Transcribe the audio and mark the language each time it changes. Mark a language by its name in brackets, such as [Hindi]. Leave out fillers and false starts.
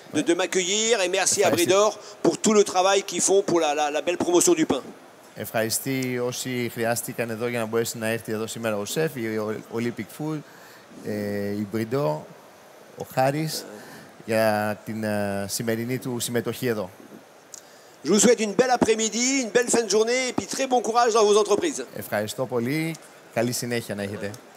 [French] de m'accueillir et merci à Bridor pour tout le travail qu'ils font pour la belle promotion du pain. [Greek] Ευχαριστεί όσοι χρειάστηκαν εδώ για να μπορέσει να έρθει εδώ σήμερα ο σεφ, η Olympic Food, η Bridor, ο Χάρης, για την σημερινή του συμμετοχή εδώ. [French] Je vous souhaite une belle après-midi, une belle fin de journée et puis très bon courage dans vos entreprises. [Greek] Ευχαριστώ πολύ. Καλή συνέχεια να έχετε.